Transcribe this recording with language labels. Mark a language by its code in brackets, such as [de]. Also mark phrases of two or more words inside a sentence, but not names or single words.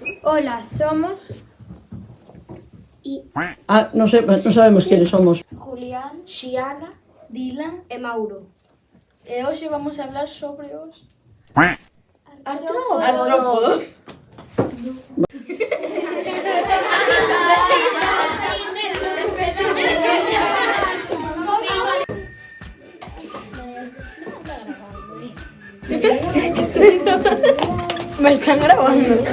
[es] Hola, somos No sabemos quiénes somos. Julián, Xiana, Dylan [gl] e Mauro. e hoxe [es] vamos a hablar [gl] sobre os Artrópodos. [es] artrópodos. Me están grabando.